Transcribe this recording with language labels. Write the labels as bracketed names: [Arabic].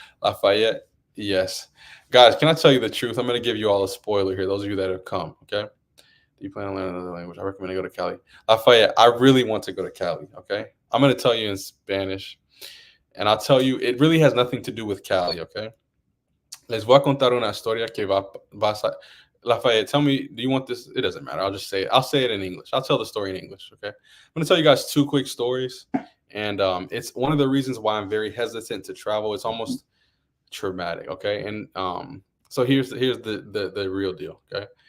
[English] Lafayette, yes. Guys, can I tell you the truth? I'm going to give you all a spoiler here, those of you that have come, okay? Do you plan on learning another language? I recommend to go to Cali. Lafayette, I really want to go to Cali, okay? I'm going to tell you in Spanish, and I'll tell you, it really has nothing to do with Cali, okay? [Spanish] Les voy a contar una historia que vas a... [English] Lafayette, tell me, do you want this? It doesn't matter. I'll just say it. I'll say it in English. I'll tell the story in English, okay? I'm going to tell you guys two quick stories, and it's one of the reasons why I'm very hesitant to travel. It's almost traumatic, okay? And so here's the real deal, okay?